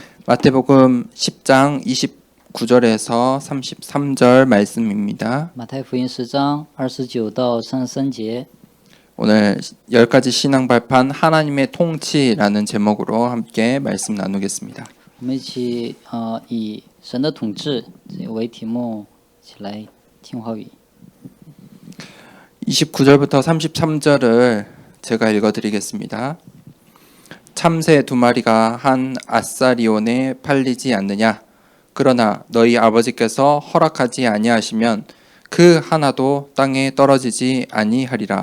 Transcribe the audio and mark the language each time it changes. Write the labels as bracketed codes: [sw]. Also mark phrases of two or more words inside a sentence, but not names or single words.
[ko] 마태복음 10장 29절에서 33절 말씀입니다. [zh] 马太福音10章29到33节， [ko] 오늘 10가지 신앙 발판 하나님의 통치라는 제목으로 함께 말씀 나누겠습니다. [zh] 我们一起以神的统治为题目，一起来听话语。 [ko] 29절부터 33절을 제가 읽어드리겠습니다. 참새 2마리가 한 아사리온에 팔리지 않느냐? 그러나 너희 아버지께서 허락하지 아니하시면 그 하나도 땅에 떨어지지 아니하리라.